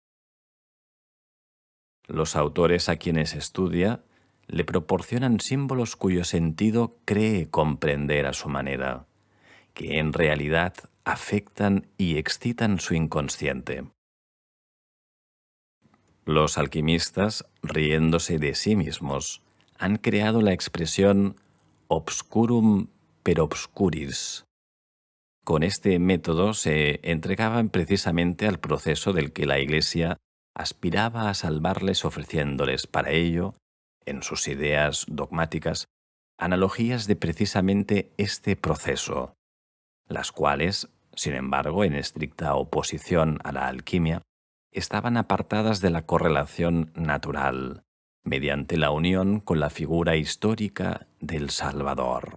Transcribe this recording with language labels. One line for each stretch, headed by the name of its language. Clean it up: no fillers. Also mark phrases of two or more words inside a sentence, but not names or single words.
Spanish: Los autores a quienes estudia le proporcionan símbolos cuyo sentido cree comprender a su manera, que en realidad afectan y excitan su inconsciente. Los alquimistas, riéndose de sí mismos, han creado la expresión
Latin: obscurum per obscuris.
Spanish: Con este método se entregaban precisamente al proceso del que la Iglesia aspiraba a salvarles, ofreciéndoles para ello, en sus ideas dogmáticas, analogías de precisamente este proceso, las cuales, sin embargo, en estricta oposición a la alquimia, estaban apartadas de la correlación natural, mediante la unión con la figura histórica del Salvador.